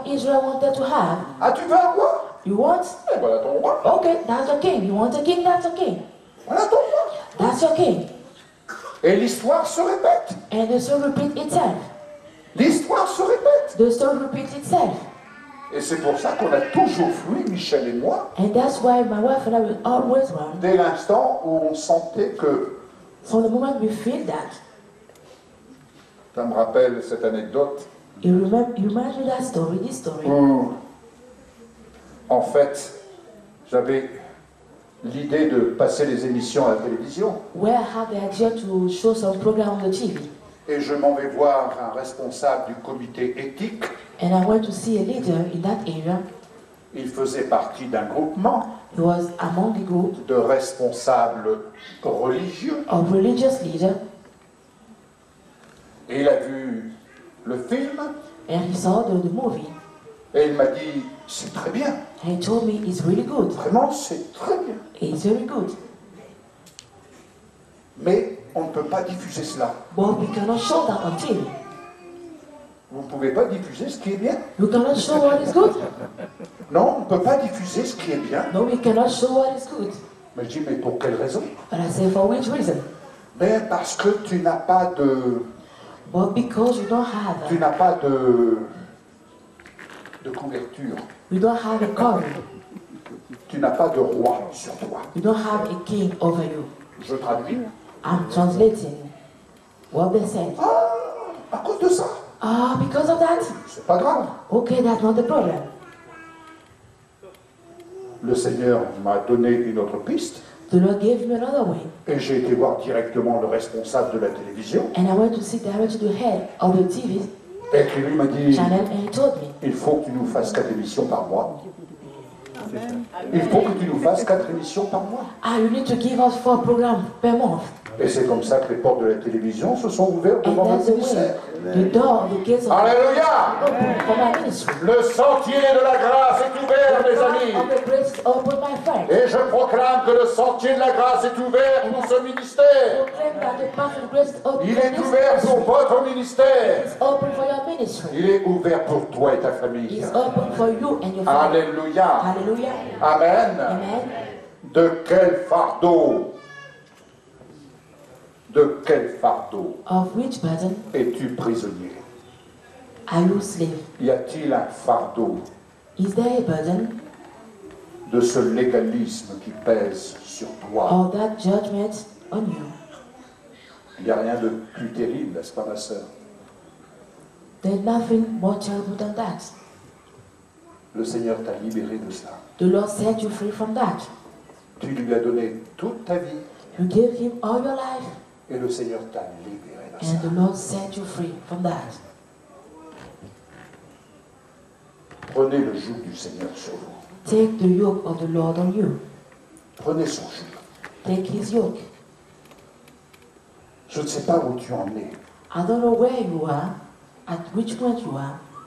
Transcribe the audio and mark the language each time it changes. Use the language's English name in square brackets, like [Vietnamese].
[English] of Israel wanted to have. [French] Ah, tu veux un roi? [English] You want? [French] Eh voilà ton roi. [English] Okay, that's your king. You want a king? That's your king. [French] Voilà ton roi. [English] That's your king. [French] Et l'histoire se répète. [English] And the story repeats itself. [French] L'histoire se répète. [English] The story repeats itself. [French] Et c'est pour ça qu'on a toujours fui, Michel et moi, [English] And that's why my wife and I will always run. [French] dès l'instant où on sentait que... [English] From the moment we feel that, [French] Ça me rappelle cette anecdote [English] you remember that story, this story. [French] où, en fait, j'avais l'idée de passer les émissions à la télévision. [English] Where I had the idea to show some program on the TV. [French] Et je m'en vais voir un responsable du comité éthique. [English] And I went to see a leader in that area. [French] Il faisait partie d'un groupement [English] He was among the group [French] de responsables religieux. [English] of religious leaders, [French] Et il a vu le film [English] and he saw the movie. [French] et il m'a dit, c'est très bien. [English] And he told me it's really good. [French] Vraiment, c'est très bien. [English] It's very good. [French] Mais on ne peut pas diffuser cela. [English] But we cannot show that on TV. [French] Vous ne pouvez pas diffuser ce qui est bien. [English] We cannot show what is good. [French] Non, on ne peut pas diffuser ce qui est bien. [English] No, we cannot show what is good. [French] Mais je dis, mais pour quelle raison? [English] But I say, for which reason? [French] Mais parce que tu n'as pas de... [English] But because you don't have [French] Tu n'as pas de couverture. [English] you don't have a covering. [French] Tu n'as pas de roi sur toi. [English] You don't have a king over you. [French] Je traduis. [English] I'm translating what they said. [French] Ah, à cause de ça. [English] Ah, because of that? [French] C'est pas grave. [English] Okay, that's not the problem. [French] Le Seigneur m'a donné une autre piste. [English] The Lord gave me another way. [French] Et j'ai été voir directement le responsable de la télévision. [English] And I went to see directly the head of the TV [French] Et qui lui m'a dit, [English] channel, and he told me, [French] il faut que tu nous fasses 4 émissions par mois. Il faut que tu nous fasses 4 émissions par mois. [English] you need to give us 4 programs per month. [French] Et c'est comme ça que les portes de la télévision se sont ouvertes [English] And [French] devant [English] that's the way. [French] ministère. [English] The door, the gates of [French] Alléluia! [English] open for my ministry. [French] Le sentier de la grâce est ouvert, mes [English] The [French] amis. [English] door of the grace is open, my friend. [French] Et je proclame que le sentier de la grâce est ouvert pour ce ministère. [English] Proclaim that the path of grace is open [French] Il [English] for [French] est [English] this [French] ouvert pour [English] ministry. [French] votre ministère. [English] It's open for your ministry. [French] Il est ouvert pour toi et ta famille. [English] It's open for you and your family. [French] Alléluia. [English] Hallelujah. [French] Amen. [English] Amen. [French] De quel fardeau? De quel fardeau [English] Of which burden [French] es-tu prisonnier? [English] are you slave? [French] Y a-t-il un fardeau [English] Is there a burden [French] de ce légalisme qui pèse sur toi? [English] or that judgment on you? [French] Il n'y a rien de plus terrible, n'est-ce pas, ma sœur? [English] There's nothing more terrible than that. [French] Le Seigneur t'a libéré de cela. [English] The Lord set you free from that. [French] Tu lui as donné toute ta vie [English] You gave Him all your life, [French] et le Seigneur t'a libéré de [English] and [French] ça. [English] the Lord set you free from that. [French] Prenez le joug du Seigneur sur vous. [English] Take the yoke of the Lord on you. [French] Prenez son joug. [English] Take His yoke. [French] Je ne sais pas où tu en es. [English] I don't know where you are, at which point you are.